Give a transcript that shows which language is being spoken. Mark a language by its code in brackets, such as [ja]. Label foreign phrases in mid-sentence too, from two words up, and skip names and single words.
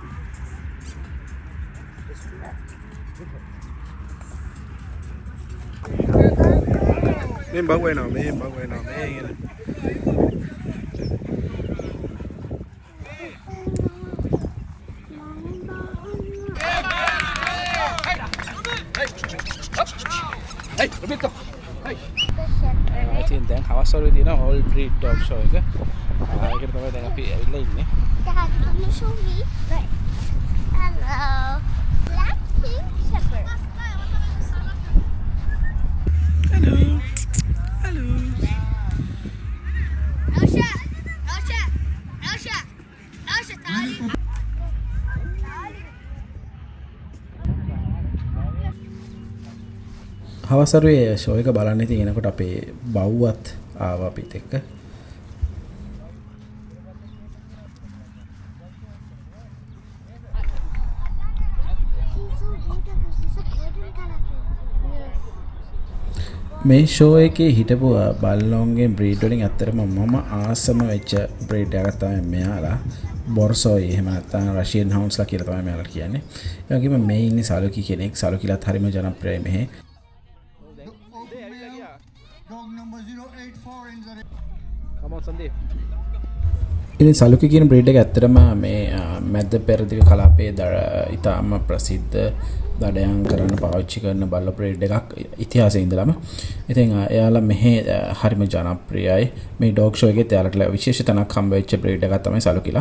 [en] Main bagus no, main bagus no, main. Hey, Roberto. Hey. [si] ඉතින් දැන් හවස් වරුවේ තියෙන [en] all breed dog show [si] එක. ඒකට තමයි දැන් අපි ඇවිල්ලා ඉන්නේ. [en] Dad, can you show me? Right. Hello. Black King Shepherd. Hello. Hello. Elsa. Elsa. Elsa. Elsa, Tali. [si] හවස් වරුවේ ෂෝ එක බලන්න ඉතින් එනකොට අපේ බව්වත් ආවා අපිත් එක්ක. මේ ෂෝ එකේ හිටපු බල්ලොන්ගේ බ්‍රීඩ් වලින් ඇත්තටම මම ආසම වෙච්ච බ්‍රීඩ් එකක් තමයි මෙයාලා. බොර්සෝයි එහෙම නැත්නම් රෂියන් හවුන්ස්ලා කියලා තමයි මෙයාලා කියන්නේ. ඒ වගේම මේ ඉන්නේ සලුකි කෙනෙක්. සලුකිලත් හරිම ජනප්‍රියයි මෙහි. [en] Dog number 084 in the ring. Come on, Sandeep. [si] ඉතින් සලුකි කියන බ්‍රීඩ් එක ඇත්තටම මේ මැද්ද පෙරදිග කලාපයේ ඉතාම ප්‍රසිද්ධ දඩයන් කරන්න පාවිච්චි කරන බල්ල බ්‍රීඩ් එකක් ඉතිහාසයේ ඉඳලම. ඉතින් එයාලා මෙහි හරිම ජනප්‍රියයි. මේ ඩොග් ෂෝ එකේ එයාලට විශේෂ තැනක් හම්බ වෙච්ච බ්‍රීඩ් එකක් තමයි සලුකිලා.